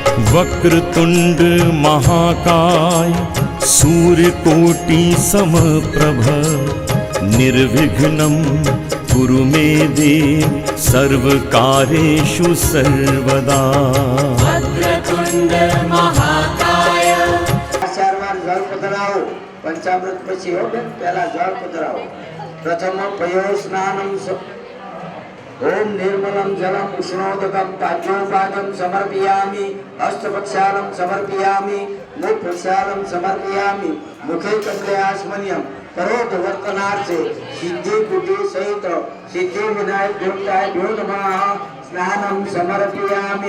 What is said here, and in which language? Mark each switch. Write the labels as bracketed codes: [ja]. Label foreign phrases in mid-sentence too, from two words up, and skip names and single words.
[sa] वक्रतुंड महाकाय सूर्यकोटि समप्रभ निर्विघ्नं कुरु मे देव सर्वकार्येषु सर्वदा। वक्रतुंड महाकाय [gu] ચાર જળ પધરાવો પંચામૃત પછી હો બેન પહેલા જળ પધરાવો [sa] પ્રથમ પયો સ્નાનમ ઓમ નિર્મલમ જલમ ઉષ્ણોદકમ પાદ્યોપાદમ સમર્પયામિ હસ્તપક્ષાલમ સમર્પયામિ મુખપક્ષાલમ સમર્પયામિ મુખે કમલે આસ્મન્યમ કરોત વર્તનાર્થે સિદ્ધિ બુદ્ધિ સહિત સિદ્ધિ વિનાયક દેવતાય નમઃ સ્નાનમ સમર્પયામિ।